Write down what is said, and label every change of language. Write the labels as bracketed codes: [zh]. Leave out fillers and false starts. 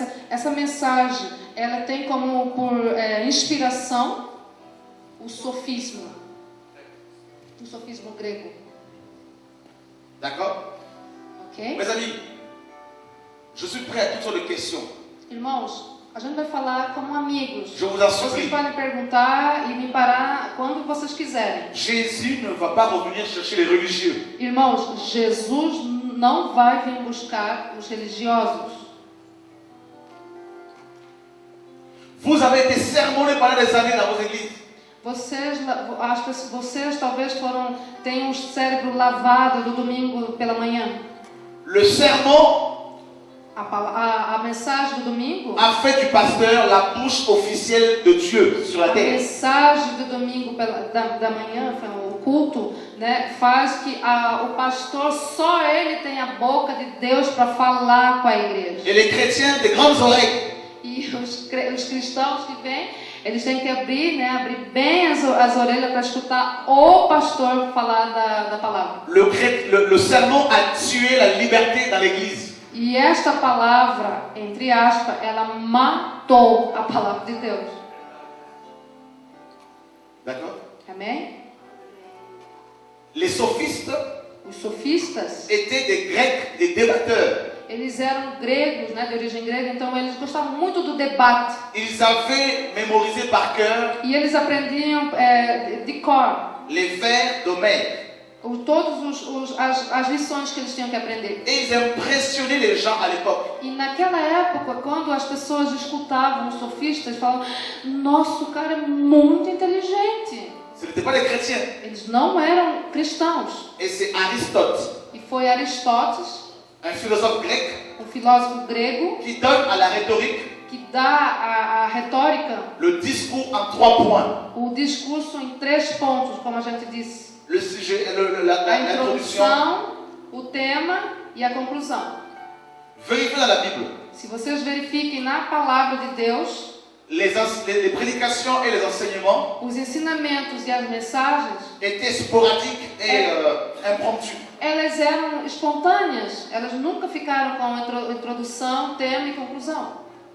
[pt] essa mensagem, ela tem como inspiração o sofismo grego. [fr] D'accord? [pt] Ok? [fr] Mes amis, je suis prêt à toutes sortes de questions. [pt] Irmãos, a gente vai falar como amigos. [fr] Je vous en [pt] Vocês [fr] supplie. [pt] podem perguntar e me parar quando vocês quiserem. [fr] Jésus ne va pas revenir chercher les religieux. [pt] Irmãos, Jesus não vai vir buscar os religiosos. [fr] Vous avez été sermonnés pendant des années dans vos églises. [pt] Vocês talvez tenham o cérebro lavado do domingo pela manhã. [fr] Le sermon [pt] A mensagem do domingo, [fr] a fait du pasteur la bouche officielle de Dieu sur la [pt] a [fr] terre. [pt] mensagem do domingo da manhã, o culto, né, faz que o pastor, só ele tem a boca de Deus para falar com a igreja. [fr] Et les chrétiens, des grandes oreilles. [pt] E os cristãos que vêm, eles têm que abrir bem as orelhas para escutar o pastor falar da palavra. [fr] Le sermon a tué la liberté dans l'église. [pt] E esta palavra, entre aspas, ela matou a palavra de Deus. [fr] D'accord? [pt] Amém? [fr] Les sophistes [pt] Os sofistas, [fr] étaient des Grecs, des débatteurs. [pt] eles eram gregos, né, de origem grega, então eles gostavam muito do debate. [fr] Ils avaient mémorisé par cœur [pt] E eles aprendiam de cor [fr] les vers d'Homère. [pt] todas as lições que eles tinham que aprender. [fr] Et ils impressionnaient les gens à l'époque. [pt] E naquela época, quando as pessoas escutavam os sofistas, falavam: nossa, o cara é muito inteligente. [fr] Ce n'étaient pas des chrétiens. [pt] Eles não eram cristãos. [fr] Et c'est Aristote, [pt] E foi Aristóteles, [fr] un philosophe grec, [pt] um filósofo grego, [fr] qui donne à la rhétorique [pt] que dá a retórica, [fr] le discours en 3 points. [pt] o discurso em 3 pontos, como a gente disse. [fr] Le sujet, [pt] A [fr] l'introduction. [pt] introdução, o tema e a conclusão. [fr] Vérifiez dans la Bible. [pt] Se vocês verifiquem na palavra de Deus, [fr] Les prédications et les enseignements [pt] os ensinamentos e as mensagens, [fr] étaient sporadiques et impromptus. [pt] elas eram espontâneas. Elas nunca ficaram com introdução, tema e conclusão.